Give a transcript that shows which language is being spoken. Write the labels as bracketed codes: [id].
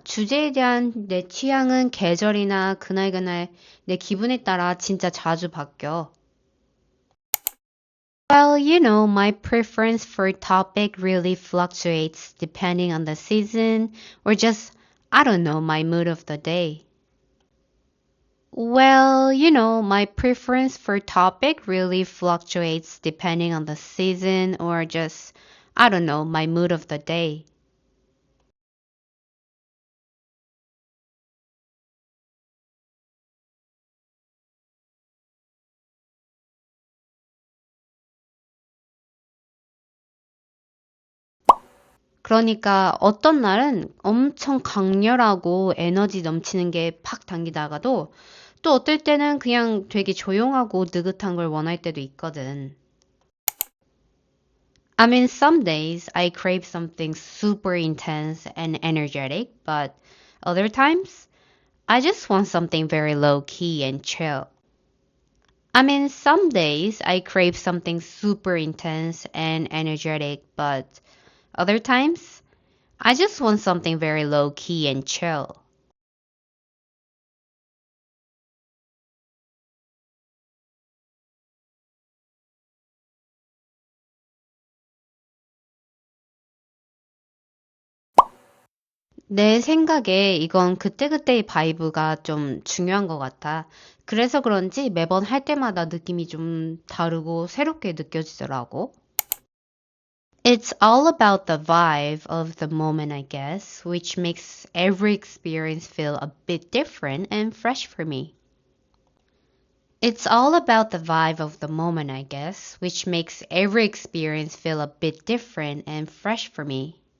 [ko] 주제에 대한 내 취향은 계절이나 그날그날 내 기분에 따라 진짜 자주 바뀌어. [en] Well, my preference for topic really fluctuates depending on the season or just, I don't know, my mood of the day. Well, my preference for topic really fluctuates depending on the season or just, I don't know, my mood of the day. [ko] 그러니까 어떤 날은 엄청 강렬하고 에너지 넘치는 게 팍 당기다가도 또 어떨 때는 그냥 되게 조용하고 느긋한 걸 원할 때도 있거든. [en] I mean, some days I crave something super intense and energetic, but other times I just want something very low key and chill. I mean, some days I crave something super intense and energetic, but other times I just want something very low key and chill. [ko] 내 생각에 이건 그때그때의 바이브가 좀 중요한 것 같아. 그래서 그런지 매번 할 때마다 느낌이 좀 다르고 새롭게 느껴지더라고. [en] It's all about the vibe of the moment, I guess, which makes every experience feel a bit different and fresh for me. It's all about the vibe of the moment, I guess, which makes every experience feel a bit different and fresh for me.